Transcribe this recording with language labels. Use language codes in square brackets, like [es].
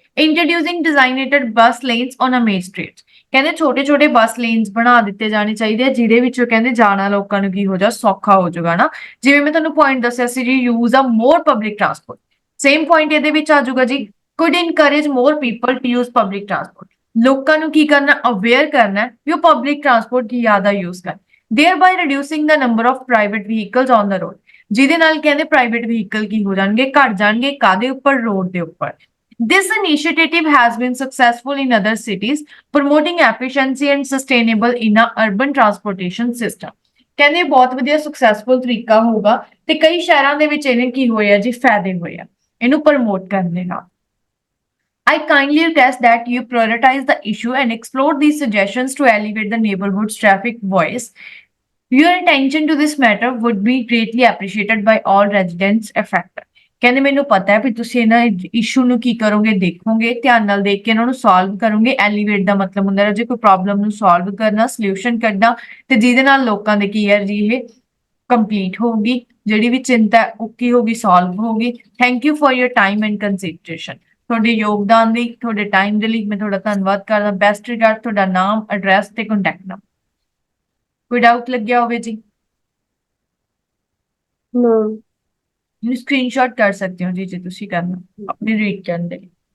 [en] Introducing designated bus lanes on a main street. [pa] ਕਹਿੰਦੇ ਛੋਟੇ ਛੋਟੇ ਬੱਸ ਲੇਨਸ ਬਣਾ ਦਿੱਤੇ ਜਾਣੇ ਚਾਹੀਦੇ ਆ, ਜਿਹਦੇ ਵਿੱਚੋਂ ਕਹਿੰਦੇ ਜਾਣਾ ਲੋਕਾਂ ਨੂੰ ਕੀ ਹੋ ਜਾ ਸੌਖਾ ਹੋ ਜਾਊਗਾ ਨਾ। ਜਿਵੇਂ ਮੈਂ ਤੁਹਾਨੂੰ ਪੁਆਇੰਟ ਦੱਸਿਆ ਸੀ ਜੀ, [en] use a more public transport, [pa] ਸੇਮ ਪੁਆਇੰਟ ਇਹਦੇ ਵਿੱਚ ਆ ਜਾਊਗਾ ਜੀ। [en] Could encourage more people to use public transport. [pa] ਲੋਕਾਂ ਨੂੰ ਕੀ ਕਰਨਾ? ਅਵੇਅਰ ਕਰਨਾ ਵੀ ਉਹ ਪਬਲਿਕ ਟਰਾਂਸਪੋਰਟ ਕੀ ਜ਼ਿਆਦਾ ਯੂਜ਼ ਕਰਨ। [en] thereby reducing the number of private vehicles on the road, [pa] ਜਿਹਦੇ ਨਾਲ ਕਹਿੰਦੇ ਪ੍ਰਾਈਵੇਟ ਵਹੀਕਲ ਕੀ ਹੋ ਜਾਣਗੇ? ਘਟ ਜਾਣਗੇ। ਕਾਦੇ ਉੱਪਰ? ਰੋਡ ਦੇ ਉੱਪਰ। [en] This initiative has been successful in other cities, promoting efficiency and sustainable in a urban transportation system. [pa] ਕਹਿੰਦੇ ਬਹੁਤ ਵਧੀਆ ਸਕਸੈਸਫੁਲ ਤਰੀਕਾ ਹੋਊਗਾ ਤੇ ਕਈ ਸ਼ਹਿਰਾਂ ਦੇ ਵਿੱਚ ਇਹਨੇ ਕੀ ਹੋਇਆ ਜੀ? ਫਾਇਦੇ ਹੋਏ ਆ ਇਹਨੂੰ ਪ੍ਰਮੋਟ ਕਰਨ ਦੇ ਨਾਲ। [en] I kindly request that you prioritize the issue and explore these suggestions to elevate the neighborhood's traffic voice. Your attention to this matter would be greatly appreciated by all residents affected. [pa] ਕਹਿੰਦੇ ਮੈਨੂੰ ਪਤਾ ਹੈ ਵੀ ਤੁਸੀਂ ਇਹਨਾਂ issue ਨੂੰ ਕੀ ਕਰੋਗੇ? ਦੇਖੋਗੇ, ਧਿਆਨ ਨਾਲ ਦੇਖ ਕੇ ਇਹਨਾਂ ਨੂੰ ਸੋਲਵ ਕਰੋਗੇ। ਐਲੀਵੇਟ ਦਾ ਮਤਲਬ ਹੁੰਦਾ ਹੈ ਜੇ ਕੋਈ ਪ੍ਰੋਬਲਮ ਨੂੰ ਸੋਲਵ ਕਰਨਾ, ਸੋਲੂਸ਼ਨ ਕੱਢਣਾ, ਤੇ ਜਿਹਦੇ ਨਾਲ ਲੋਕਾਂ ਦੇ ਕੀ ਹੈ ਜੀ ਇਹ ਕੰਪਲੀਟ ਹੋਊਗੀ, ਜਿਹੜੀ ਵੀ ਚਿੰਤਾ ਉਹ ਕੀ ਹੋਗੀ? ਸੋਲਵ ਹੋਗੀ। [en] Thank you for your time and consideration. [pa] ਤੁਹਾਡੇ ਯੋਗਦਾਨ ਲਈ, ਤੁਹਾਡੇ ਟਾਈਮ ਦੇ ਲਈ ਮੈਂ ਤੁਹਾਡਾ ਧੰਨਵਾਦ ਕਰਦਾ। Best regard. ਤੁਹਾਡਾ ਨਾਮ, ਐਡਰੈਸ ਤੇ ਕੰਟੈਕਟ ਨੰਬਰ। ਕੋਈ ਡਾਊਟ ਲੱਗਿਆ ਹੋਵੇ ਜੀ? [en] No. [pa] ਇਹਨੂੰ ਸਕਰੀਨਸ਼ਾਟ ਕਰ ਸਕਦੇ ਹੋ ਜੀ ਜੇ ਤੁਸੀਂ ਕਰਨਾ ਆਪਣੀ ਰੀਡ ਕਰਨ ਦੇ ਲਈ।